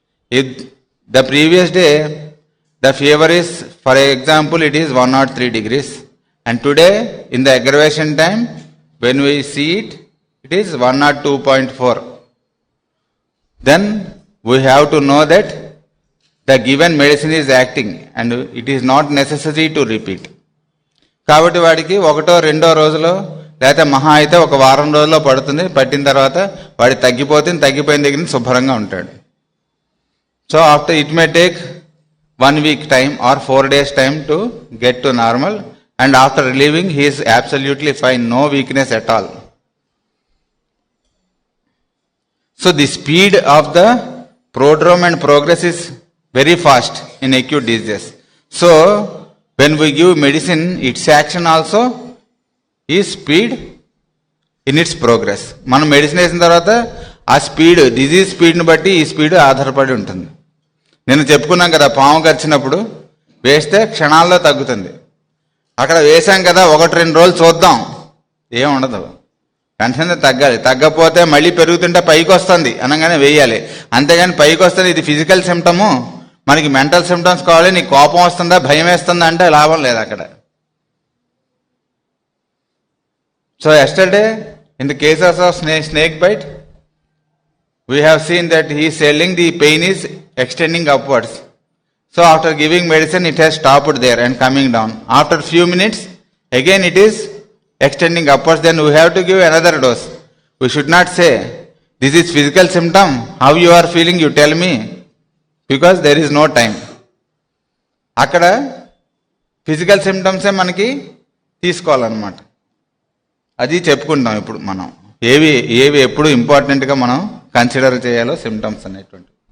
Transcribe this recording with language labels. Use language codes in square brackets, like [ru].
[en] If the previous day the fever is, for example, it is 103 degrees, and today in the aggravation time when we see it, it is 102.4. Then we have to know that the given medicine is acting and it is not necessary to repeat. [te] కాబట్టి వాడికి 1వ 2వ రోజులో లేకపోతే మహా అయితే ఒక వారం రోజుల్లో పడుతుంది, పట్టిన తర్వాత వాడి తగ్గిపోయిన దగ్గర నుంచి శుభ్రంగా ఉంటాడు. [en] So after it may take 1 week time or 4 days time to get to normal, and after relieving he is absolutely fine, no weakness at all. So the speed of the prodrome and progress is very fast in acute diseases. So when we give medicine, its action also is speed in its progress. [te] మనం medicine వేసిన తర్వాత ఆ speed, disease స్పీడ్ని బట్టి ఈ speed ఆధారపడి ఉంటుంది. నేను చెప్పుకున్నాం కదా, పాము కరిచినప్పుడు వేస్తే క్షణాల్లో తగ్గుతుంది. అక్కడ వేసాం కదా 1-2 రోజులు చూద్దాం, ఏం ఉండదు, వెంటనే తగ్గాలి. తగ్గపోతే మళ్ళీ పెరుగుతుంటే పైకి వస్తుంది అనగానే వేయాలి. అంతేగాని పైకి వస్తుంది ఇది ఫిజికల్ సిమ్టము, మనకి మెంటల్ సిమ్టమ్స్ కావాలి, నీకు కోపం వస్తుందా భయం వేస్తుందా అంటే లాభం లేదు అక్కడ. [en] So yesterday in the cases of snake bite we have seen that he is telling the pain is extending upwards. So after giving medicine it has stopped there and coming down. After few minutes again it is extending upwards, then we have to give another dose. We should not say this is physical symptom, how you are feeling you tell me, because there is no time. [te] అక్కడ physical సిమ్టమ్సే మనకి తీసుకోవాలన్నమాట. అది చెప్పుకుంటాం ఇప్పుడు మనం, ఏవి ఎప్పుడు ఇంపార్టెంట్గా మనం కన్సిడర్ చేయాలో సిమ్టమ్స్ అనేటువంటి.